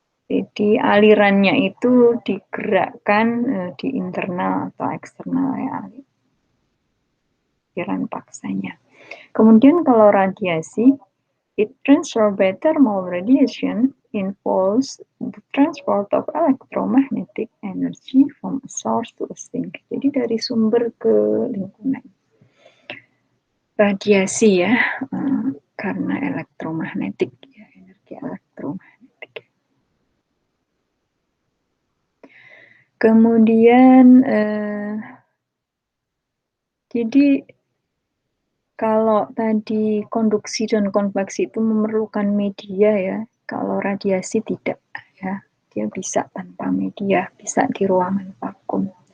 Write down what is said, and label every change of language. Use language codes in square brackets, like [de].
[id] Jadi alirannya itu digerakkan di internal atau eksternal ya, aliran paksanya. Kemudian kalau radiasi, [en] it transfer by thermal radiation involves the transport of electromagnetic energy from a source to a sink. [id] Jadi dari sumber ke lingkungan. Radiasi ya, karena elektromagnetik, ya, energi elektromagnetik. Kemudian jadi kalau tadi konduksi dan konveksi itu memerlukan media ya, kalau radiasi tidak ya, dia bisa tanpa media, bisa di ruangan vakum.